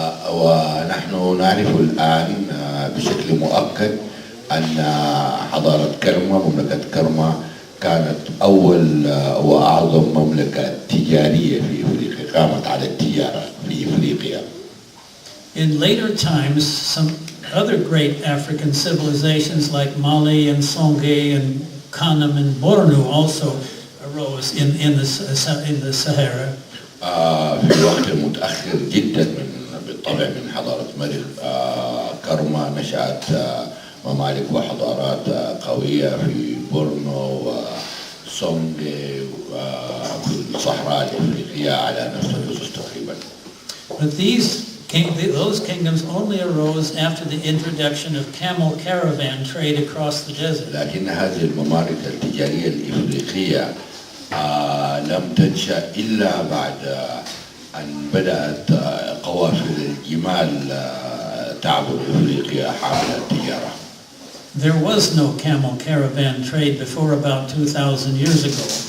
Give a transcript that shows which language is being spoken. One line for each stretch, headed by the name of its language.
Arabic: ونحن نعرف الآن بشكل مؤكد أن حضارة كرما مملكة كرما كانت أول وأعظم مملكة تجارية في إفريقيا، قامت على التجارة في إفريقيا.
English: In later times, some other great African civilizations like Mali and Songhai and Kanam and Bornu also arose in the Sahara.
Arabic: في وقت متأخر جدا بالطبع من حضارة ملك كرما نشأت ممالك وحضارات قوية في بورنو وسونغي وفي الصحراء الإفريقية على نفس الأسس تقريبا.
English: But those kingdoms only arose after the introduction of camel caravan trade across the desert.
Arabic: لكن هذه الممالك التجارية الإفريقية لم تنشأ إلا بعد أن بدأت قوافل الجمال تعبر إفريقيا حاملة التجارة.
English: There was no camel caravan trade before about 2,000 years ago.